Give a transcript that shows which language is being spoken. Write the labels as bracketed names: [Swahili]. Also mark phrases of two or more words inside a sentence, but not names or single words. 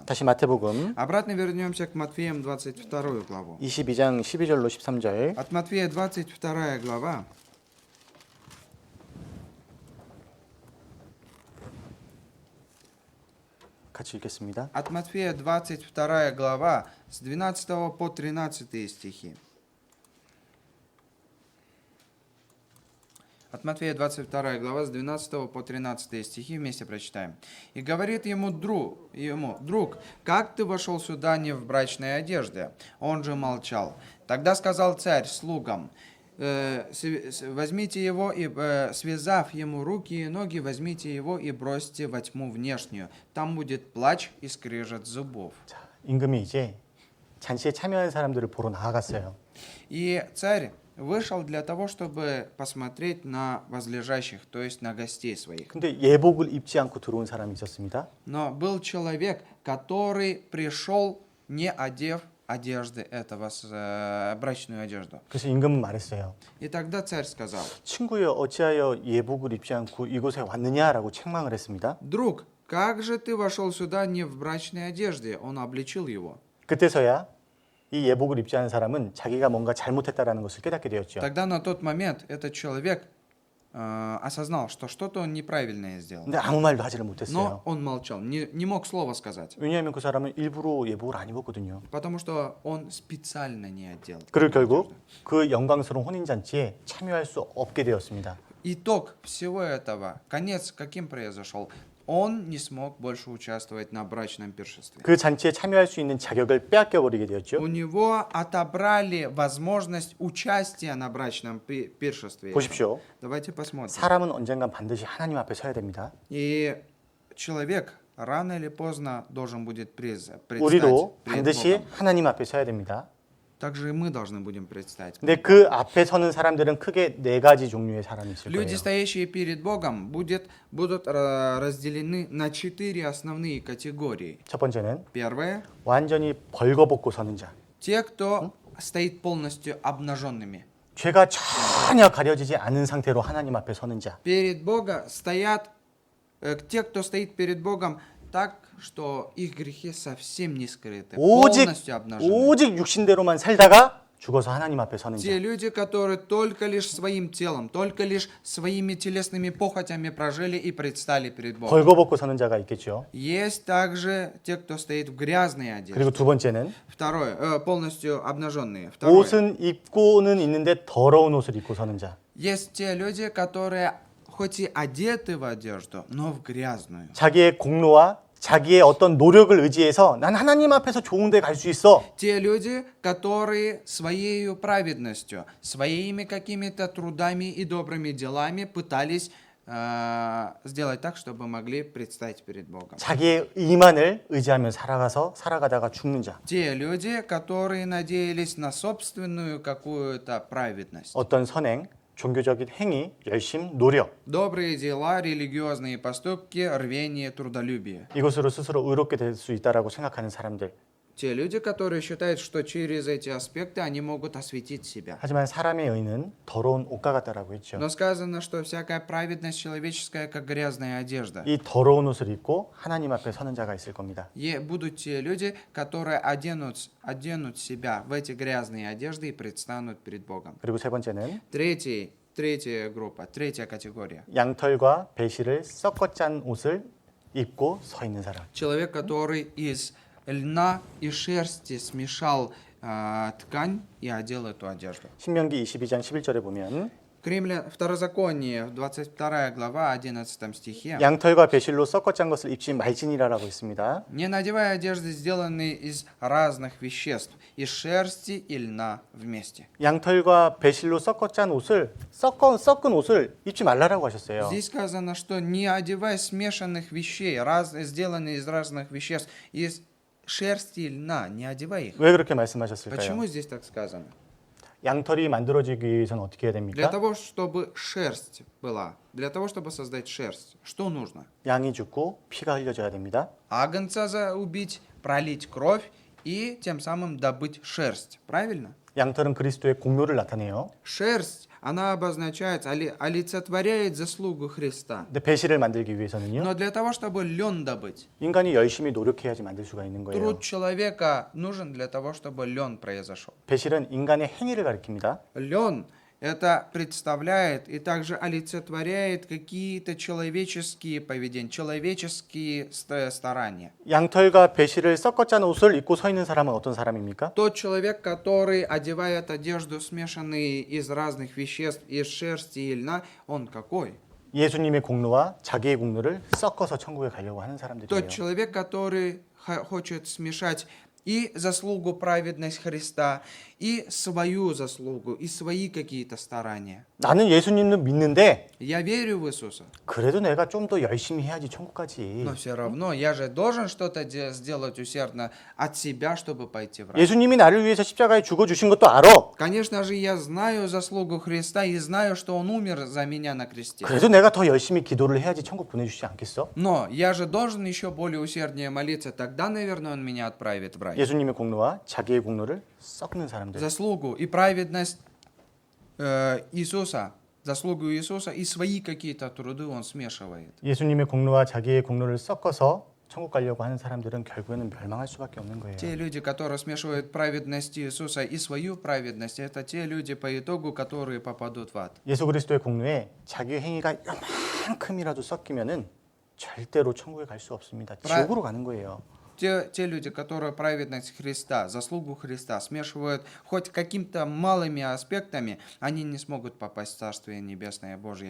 [Korean] 다시 마태복음 [Russian] Обратно вернемся к Матфеям 22 главу. [Korean] 22장 12절로 13절. [Russian] От Матфея 22 глава. [Korean] 같이 읽겠습니다. [Russian] От Матфея 22 глава с 12 по 13 стихи. От Матфея 22 глава с 12 по 13 стихи вместе прочитаем. «И говорит ему, друг, как ты вошел сюда не в брачной одежде?» Он же молчал. Тогда сказал царь слугам, возьмите его и, связав ему руки и ноги, возьмите его и бросьте во тьму внешнюю. Там будет плач и скрежет зубов. [Korean] 자, 임금이 이제 잔치에 참여한 사람들을 보러 나아갔어요. [Russian] И царь вышел для того, чтобы посмотреть на возлежащих, то есть на гостей своих. [Korean] 근데 예복을 입지 않고 들어온 사람이 있었습니다. [Russian] Но был человек, который пришел, не одев одежды этого, брачную одежду. [Korean] 그래서 임금은 말했어요. [Russian] И тогда царь сказал, [Korean] 친구여 어찌하여 예복을 입지 않고 이곳에 왔느냐라고 책망을 했습니다. [Russian] друг, как же ты вошел сюда не в брачной одежде? Он обличил его. [Korean] 그때서야 이 예복을 입지 않은 사람은 자기가 뭔가 잘못했다라는 것을 깨닫게 되었죠. [Russian] Тогда на тот момент этот человек осознал, что что-то он неправильное сделал. [Korean] 근데 아무 말도 하지를 못했어요. [Russian] Но он молчал, не мог слова сказать, [Korean] 왜냐하면 그 사람은 일부러 예복을 안 입었거든요. [Russian] потому что он специально не одел. [Korean] 그를 결국 그 영광스러운 혼인잔치에 참여할 수 없게 되었습니다. [Russian] Итог всего этого, конец каким произошел? Он не смог больше участвовать на брачном пиршестве. [Korean] 그 잔치에 참여할 수 있는 자격을 빼앗겨 버리게 되었죠. [Russian] У него отобрали возможность участия на брачном пиршестве. [Korean] 보십시오. [Russian] Давайте посмотрим. [Korean] 사람은 언젠간 반드시 하나님 앞에 서야 됩니다. [Russian] И человек рано или поздно должен будет предстать [Korean] 우리도 [Russian] пред [Korean] 반드시 [Russian] Богом. [Korean] 하나님 앞에 서야 됩니다. [Russian] Также и мы должны будем предстать. [Korean] 근데 그 앞에 서는 사람들은 크게 네 가지 종류의 사람이 있을 [Russian] Люди, [Korean] 거예요. [Russian] стоящие перед Богом, будут разделены на 4 основные категории. [Korean] 첫 번째는 [Russian] Первое [Korean] 완전히 벌거벗고 서는 자. [Russian] те, кто стоит полностью обнаженными. [Korean] 죄가 전혀 가려지지 않은 상태로 하나님 앞에 서는 자. [Russian] Перед Богом стоят те, кто стоит перед Богом так, что их грехи совсем не скрыты, полностью обнажены. [Korean] 오직 육신대로만 살다가 죽어서 하나님 앞에 서는 [Russian] Те [Korean] 자. [Russian] люди, которые только лишь своим телом, только лишь своими телесными похотями прожили и предстали перед Богом. [Korean] 벌거벗고 서는 자가 있겠죠. [Russian] Есть также те, кто стоит в грязной одежде. [Korean] 그리고 두 번째는 [Russian] Второе, полностью обнаженные. Второе, [Korean] 옷은 입고는 있는데 더러운 옷을 입고 서는 자. [Russian] есть те люди, которые хоть и одеты в одежду, но в грязную. [Korean] 자기의 공로와 자기의 어떤 노력을 의지해서 난 하나님 앞에서 좋은 데 갈 수 있어. [Russian] Те люди, которые своей праведностью, своими какими-то трудами и добрыми делами пытались сделать так, чтобы могли предстать перед Богом. [Korean] 자기의 의만을 의지하며 살아가다가 죽는 자. [Russian] Те люди, которые надеялись на собственную какую-то праведность. [Korean] 어떤 선행, 종교적인 행위, 열심, 노력. [Russian] Добрые дела, религиозные поступки, рвение, трудолюбие. [Korean] 이것으로 스스로 의롭게 될 수 있다라고 생각하는 사람들. [Russian] Те люди, которые считают, что через эти аспекты они могут осветить себя. [Korean] 하지만 사람의 의는 더러운 옷과 같다라고 했죠. [Russian] Но сказано, что всякая праведность человеческая, как грязная одежда. [Korean] 이 더러운 옷을 입고 하나님 앞에 서는 자가 있을 겁니다. [Russian] И будут те люди, которые оденут себя в эти грязные одежды и предстанут перед Богом. [Korean] 그리고 세 번째는 [Russian] Третья группа, третья категория. [Korean] 양털과 배실을 섞어 짠 옷을 입고 서 있는 사람. [Russian] Человек, который из льна и шерсти смешал ткань и одел эту одежду. [Korean] 신명기 22장 11절에 보면 [Russian] Второзаконие, 22 глава, 11 стихе. [Korean] 양털과 배실로 섞어 짠 것을 입지 말지니라라고 있습니다. [Russian] Не надевай одежды, сделанные из разных веществ, из шерсти и льна вместе. [Korean] 양털과 배실로 섞어 짠 옷을 섞은 옷을 입지 말라라고 하셨어요. [Russian] Здесь сказано, что не одевай смешанных вещей, сделанные из разных веществ, из шерсти и льна, не одевай их. [Korean] 왜 그렇게 말씀하셨을까요? [Russian] Почему здесь так сказано? [Korean] 양털이 만들어지기 위해서는 어떻게 해야 [Russian] Для [Korean] 됩니까? [Russian] того, чтобы шерсть была, для того, чтобы создать шерсть, что нужно? [Korean] 양이 죽고 피가 흘려져야 됩니다. [Russian] Агнца убить, пролить кровь и тем самым добыть шерсть. Правильно? [Korean] 양털은 그리스도의 공로를 나타내요. [Russian] Шерсть, она обозначает, олицетворяет заслугу Христа. [Korean] 근데 배실을 만들기 위해서는요. [Russian] Но для того, чтобы лен добыть, [Korean] 인간이 열심히 노력해야지 만들 수가 있는 거예요. [Russian] труд человека нужен для того, чтобы лен произошел. [Korean] 배실은 인간의 행위를 가리킵니다. [Russian] Лен это представляет и также олицетворяет какие-то человеческие поведения, человеческие старания. [Korean] 양털과 배실을 섞어 짠 옷을 입고 서 있는 사람은 어떤 사람입니까? [Russian] Тот человек, который одевает одежду, смешанные из разных веществ, из шерсти и льна, он какой? [Korean] 예수님의 공로와 자기의 공로를 섞어서 천국에 가려고 하는 사람들이에요. [Russian] Тот человек, который хочет смешать и заслугу праведность Христа, и свою заслугу, и свои какие-то старания. [Korean] 나는 예수님을 믿는데 [Russian] Я верю в Иисуса, [Korean] 그래도 내가 좀 더 열심히 해야지 천국 가지. [Russian] но все равно я же должен что-то сделать усердно от себя, чтобы пойти в рай. [Korean] 예수님이 나를 위해서 십자가에 죽어주신 것도 알아. [Russian] Конечно же, я знаю заслугу Христа и знаю, что Он умер за меня на кресте. [Korean] 그래도 내가 더 열심히 기도를 해야지 천국 보내주시지 않겠어? [Russian] Но я же должен еще более усерднее молиться, тогда, наверное, Он меня отправит в рай. [Korean] 예수님의 공로와 자기의 공로를 섞는 사람들. [Russian] Заслугу и праведность Иисуса, заслугу Иисуса и свои какие-то труды Он смешивает. [Korean] 예수님의 공로와 자기의 공로를 섞어서 천국 가려고 하는 사람들은 결국에는 멸망할 수밖에 없는 거예요. [Russian] Те люди, которые смешивают праведность Иисуса и свою праведность, это те люди по итогу, которые попадут в ад. [Korean] 예수 그리스도의 공로에 자기의 행위가 요만큼이라도 섞이면은 절대로 천국에 갈 수 없습니다. 지옥으로 가는 거예요. [Russian] Те люди, которые праведность Христа, заслугу Христа смешивают хоть какими-то малыми аспектами, они не смогут попасть в Царствие Небесное Божье.